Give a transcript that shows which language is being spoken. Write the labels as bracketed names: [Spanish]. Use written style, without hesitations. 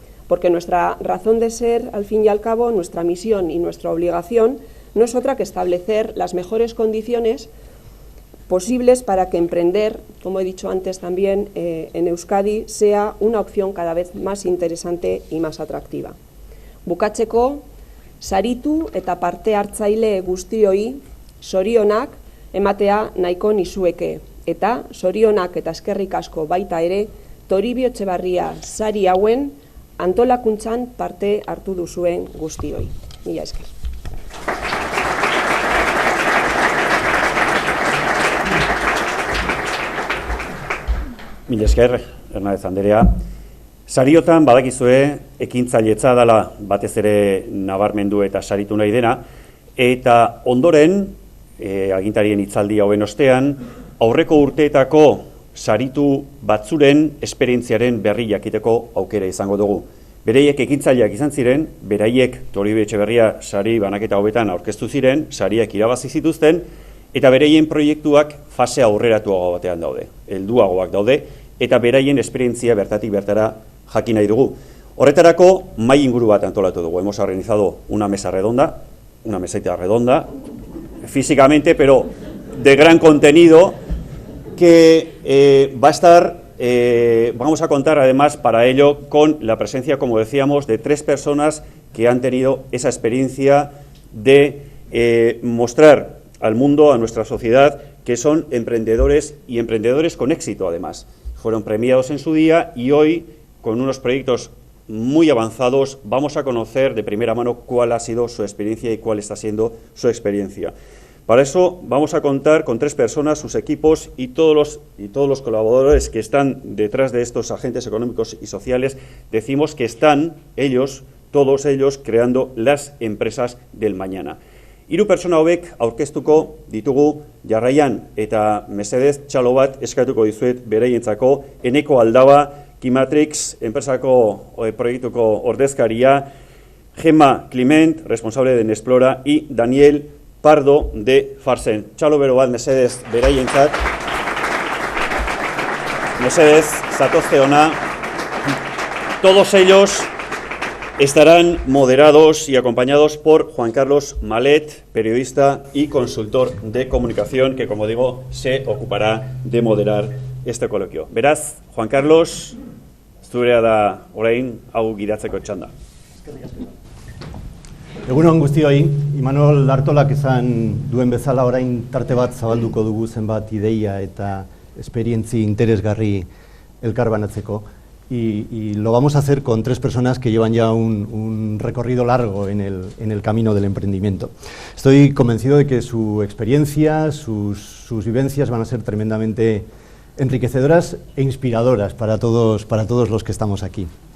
[Spanish] Porque nuestra razón de ser, al fin y al cabo, nuestra misión y nuestra obligación no es otra que establecer las mejores condiciones posibles para que emprender, como he dicho antes también, en Euskadi sea una opción cada vez más interesante y más atractiva. [Basque] Bukatzeko, saritu eta parte hartzaile guztioi zorionak ematea nahiko nizueke, eta zorionak eta eskerrik asko baita ere Toribio Etxebarria sari hauen antolakuntzan parte hartu duzuen guztioi. Mila esker. Mila esker, Hernández Anderea. Sariotan badakizue ekintzailetza dela batez ere nabarmendu eta saritu nahi dena, eta ondoren, agintarien hitzaldi hauen ostean, aurreko urteetako saritu batzuren esperientziaren berri jakiteko aukera izango dugu. Bereiek ekintzaileak izan ziren, beraiek Toribio Etxebarria sari banaketa hobetan aurkeztu ziren, sariak irabazi zituzten, eta beraien proiektuak fase aurreratuago batean daude, helduagoak daude, eta beraien esperientzia bertatik bertara jakin nahi dugu. Horretarako, mahai inguru bat antolatu dugu. [Spanish] Hemos organizado una mesita redonda, físicamente, pero de gran contenido, que va a estar, vamos a contar además para ello con la presencia, como decíamos, de 3 personas que han tenido esa experiencia de mostrar al mundo, a nuestra sociedad, que son emprendedores y emprendedores con éxito además. Fueron premiados en su día y hoy, con unos proyectos muy avanzados, vamos a conocer de primera mano cuál ha sido su experiencia y cuál está siendo su experiencia. Para eso vamos a contar con 3 personas, sus equipos y todos los colaboradores que están detrás de estos agentes económicos y sociales. Decimos que están ellos, todos ellos, creando las empresas del mañana. [Basque] 3 pertsona hauek aurkeztuko ditugu jarraian, eta mesedez txalo bat eskatuko dizuet beraientzako. [Spanish] Eneko Aldaba, Kimatrix, [Basque] enpresako proiektuko ordezkaria, [Spanish] Gemma Climent, responsable de Nesplora, y Daniel Pardo de Farsen. [Basque] Txalo bero bat mesedez beraientzat. Mesedez, zatozte ona. [Spanish] Todos ellos estarán moderados y acompañados por Juan Carlos Malet, periodista y consultor de comunicación, que, como digo, se ocupará de moderar este coloquio. [Basque] Beraz, Juan Carlos, zurea da orain hau gidatzeko txanda. Egunon guztioi, Imanol Artolak esan duen bezala orain tarte bat zabalduko dugu zenbat ideia eta esperientzi interesgarri elkarbanatzeko. [Spanish] Y lo vamos a hacer con 3 personas que llevan ya un recorrido largo en el camino del emprendimiento. Estoy convencido de que su experiencia, sus vivencias van a ser tremendamente enriquecedoras e inspiradoras para todos los que estamos aquí.